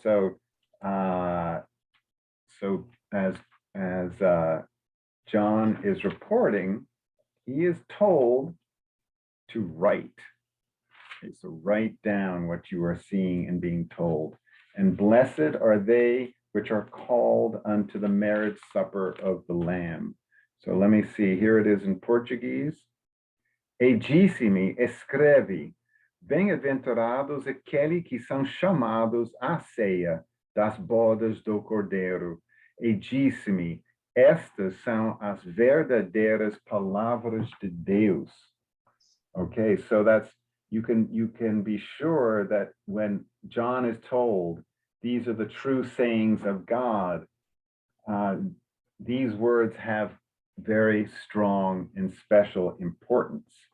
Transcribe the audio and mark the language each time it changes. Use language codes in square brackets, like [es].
[en] So, so as John is reporting, he is told to write. Okay, so write down what you are seeing and being told. And blessed are they which are called unto the marriage supper of the Lamb. So let me see. Here it is in Portuguese. [pt] E disse-me, escreve, bem-aventurados aqueles que são chamados à ceia das bodas do Cordeiro. E disse-me, estas são as verdadeiras palavras de Deus. [en] Okay, so that's, you can be sure that when John is told, these are the true sayings of God, these words have very strong and special importance.